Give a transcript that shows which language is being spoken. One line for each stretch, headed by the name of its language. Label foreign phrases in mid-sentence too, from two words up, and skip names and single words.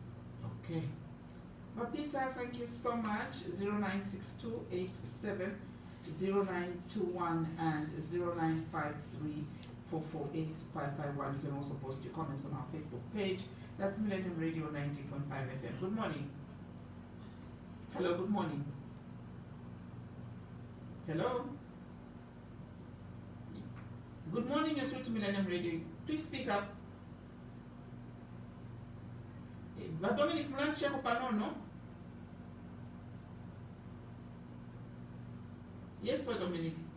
English: Okay. Papita, thank you so much. 096287 0921 and 0953 448 551. You can also post your comments on our Facebook page. That's Millennium Radio 90.5 FM. Good morning. Hello, good morning. Hello. Good morning, you're through to Millennium Radio. Please speak up. But Dominic
Bemba: Mlanchi yako panono?
English: Yes, for Dominic.